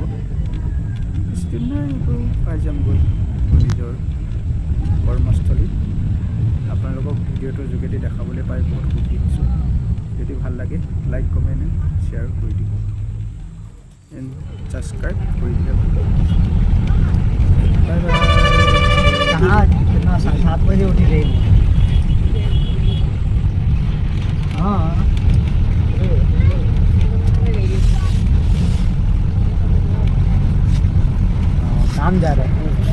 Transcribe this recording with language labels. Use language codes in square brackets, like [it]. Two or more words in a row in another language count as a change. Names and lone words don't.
[as] বেছিদিন নাই, পাই যামগৈ মোৰ নিজৰ কৰ্মস্থলী। আপোনালোকক ভিডিঅ'টোৰ যোগেদি দেখাবলৈ পাই বহুত সুখী হৈছোঁ। যদি ভাল লাগে [en] like comment share [as] কৰি দিব [en] and subscribe [as] কৰি দিলে। [en] bye bye. [hi] कहाँ कितना 7 बजे उठी रही हाँ काम जा रहा है।